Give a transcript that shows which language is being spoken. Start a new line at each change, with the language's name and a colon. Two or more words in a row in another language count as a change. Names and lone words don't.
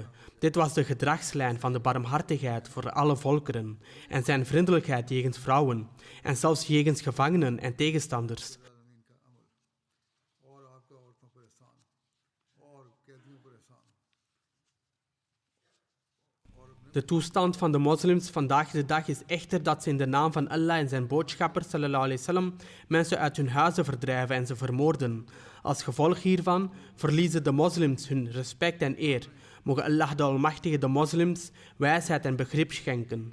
Dutch: Dit was de gedragslijn van de barmhartigheid voor alle volkeren en zijn vriendelijkheid jegens vrouwen en zelfs jegens gevangenen en tegenstanders. De toestand van de moslims vandaag de dag is echter dat ze in de naam van Allah en zijn boodschapper
Arabic: صلى الله عليه وسلم
Dutch: mensen uit hun huizen verdrijven en ze vermoorden. Als gevolg hiervan verliezen de moslims hun respect en eer. Mogen Allah de Almachtige de moslims wijsheid en begrip schenken.